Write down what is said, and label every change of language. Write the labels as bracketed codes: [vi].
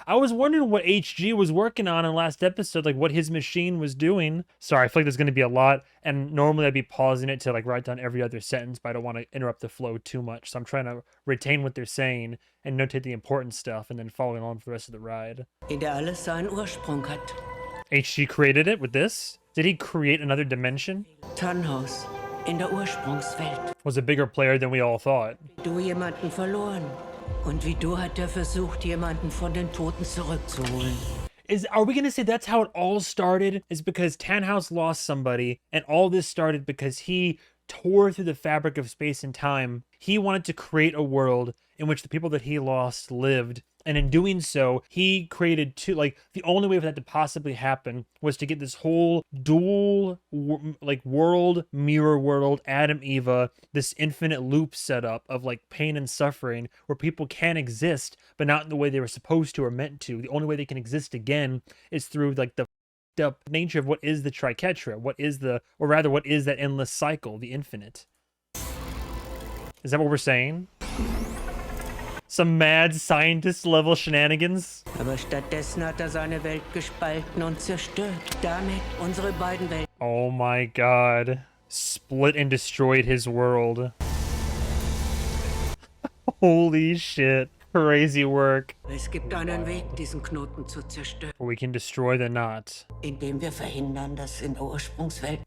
[en] I was wondering what HG was working on in last episode, like what his machine was doing. Sorry, I feel like there's going to be a lot, and normally I'd be pausing it to like write down every other sentence, but I don't want to interrupt the flow too much. So I'm trying to retain what they're saying and notate the important stuff and then following on for the rest of the ride. [de] In der alles seinen Ursprung hat. [en] HG created it with this? Did he create another dimension? [de] Tannhaus. In der Ursprungswelt. [en] Was a bigger player than we all thought. [de] Du jemanden verloren. Und wie du hat er versucht, jemanden von den Toten zurückzuholen. [en] Are we gonna say that's how it all started? Is because Tannhaus lost somebody, and all this started because he tore through the fabric of space and time. He wanted to create a world in which the people that he lost lived. And in doing so, he created two, like, the only way for that to possibly happen was to get this whole dual, like, world, mirror world, Adam, Eva, this infinite loop set up of, like, pain and suffering where people can exist, but not in the way they were supposed to or meant to. The only way they can exist again is through, like, the nature of what is the Triquetra, what is that endless cycle, the infinite. Is that what we're saying? Some mad scientist level shenanigans? [de] Aber stattdessen hat er seine Welt gespalten und zerstört. Damit unsere beiden Welten. [en] Oh my god. Split and destroyed his world. Holy shit. Crazy work. [de] Es gibt einen Weg, diesen Knoten zu zerstören. [en] We can destroy the knot. [de] Indem wir verhindern, dass in der Ursprungswelt